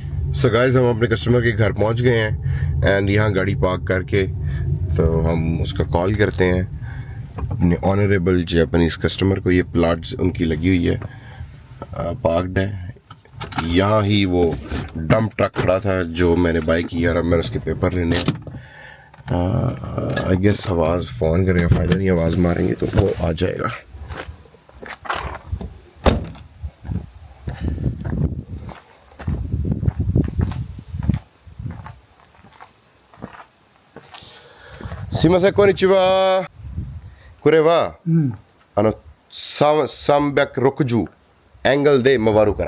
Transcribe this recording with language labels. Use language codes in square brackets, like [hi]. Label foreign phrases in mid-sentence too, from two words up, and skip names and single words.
[en] so guys [ur] ہم اپنے کسٹمر کے گھر پہنچ گئے ہیں, एंड یہاں گاڑی پارک کر کے تو ہم اس کا کال کرتے ہیں اپنے [en] honourable Japanese customer [ur] को। یہ پلاٹس ان کی لگی ہوئی ہے، پارکڈ ہے. یہاں ہی وہ [en] dump truck [ur] کھڑا تھا جو میں نے بائی کیا، اور اب میں نے اس کے پیپر لینے ہیں. [en] I guess [ur] آواز فون کرے گا، فائدہ نہیں، آواز ماریں گے تو وہ آ جائے گا. [ja] すみません、こんにちは. これは、360エングルで回るから。